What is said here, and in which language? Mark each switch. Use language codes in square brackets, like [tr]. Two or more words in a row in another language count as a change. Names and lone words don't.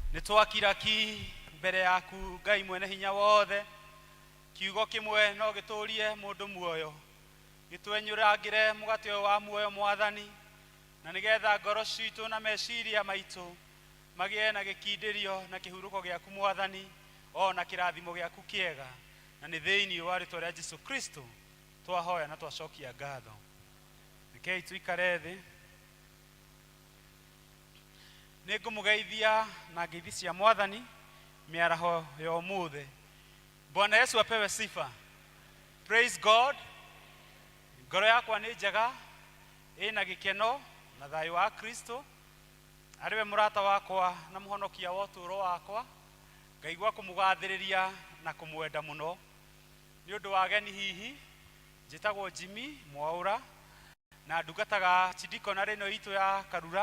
[ki] twakiraki mbere yaku Ngai mwene hinya wothe kiugo kimwe no giturie mundu muoyo gitwenyurangire mugate wa muoyo mwathani na nigetha ngoro citu na meciria maitu magie na gikindirio na kihuruko giaku mwathani o na kirathimo giaku kiega na ni thiini wa ritwa ria Jesu Kristo twahoya na twacokia ngatho. Rekei tuikare thi. Ningumugeithia na ngeithi cia mwathani miaraho ya umuthe. [sw] Bwana Yesu apewe sifa. [en] Praise God. [ki] Ngoro yakwa ni njega ina gikeno na thayu wa Kristo. Ariwe murata wakwa na muhonokia wa uturo wakwa. Ngaigua kumugathiriria na kumwenda muno. Ni undu wa geni hihi njitagwo Jimmy Mwaura na ndungataga chidiko na reno itu ya Karura.